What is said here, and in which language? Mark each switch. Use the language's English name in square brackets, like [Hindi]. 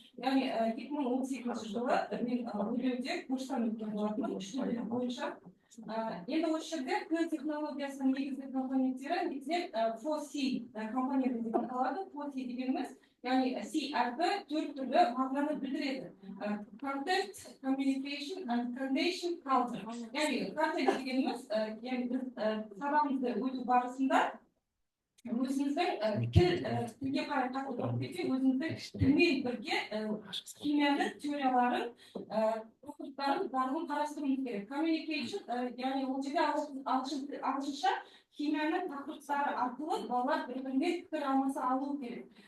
[Kazakh] Яғни 2018 жылы мен Өрлеуде курстан өткен болатынмын, 3 тіл бойынша. Енді осы жерде көз технологиясының негізгі компоненттері негізінен 4C компоненті деп аталады. 4C дегеніміз, яғни C әрпі 4 түрлі мағынаны білдіреді. [English] Content, communication and foundation culture. [Kazakh] Яғни content дегеніміз, біз сабағымызды өту барысында өзіміздің тілге қарай қатты оқып кетсек, өзіміздің тілмен бірге химияның теорияларын, тақырыптарын барлығын қарастыруымыз керек. Communication, яғни ол жерде ағылшынша химияның тақырыптары арқылы балалар бір-біріне пікір алмаса алу керек.